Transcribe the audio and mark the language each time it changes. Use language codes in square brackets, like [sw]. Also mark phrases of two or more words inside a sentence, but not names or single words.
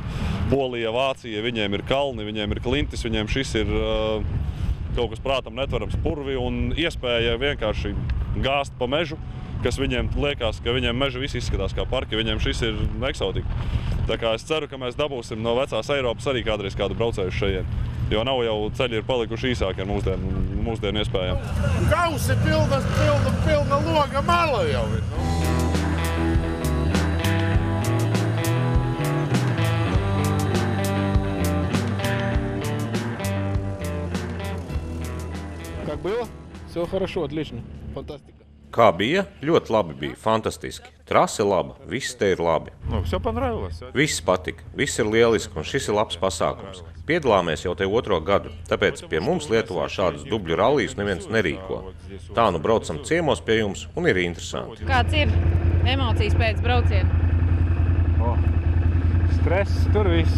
[lv] Polija, Vācija, viņiem ir kalni, viņiem ir klintis, viņiem šis ir kaut kas prātam netverams purvi un iespēja vienkārši gāzt pa mežu, kas viņiem liekas, ka viņiem meža viss izskatās kā parki, viņiem šis ir eksotika. Tā kā es ceru, ka mēs dabūsim no vecās Eiropas arī kādreiz kādu braucēju šajien, jo nav jau ceļi ir palikuši īsāki ar mūsdienu iespējām. Kausi pilna loga mala jau ir. [ru] Как было? Все хорошо, отлично. Фантастика. [lv] Kā bija? Ļoti labi bija, fantastiski. Trase laba, viss te ir labi. [ru] Все понравилось. [lv] Viss patika, viss ir lieliski un šis ir labs pasākums. Piedalāmies jau te 2. gadu, tāpēc pie mums Lietuvā šādus dubļu rallijus neviens nerīko. Tā nu braucam ciemos pie jums un ir interesanti. Kāds ir emocijas pēc brauciena? Stress tur viss.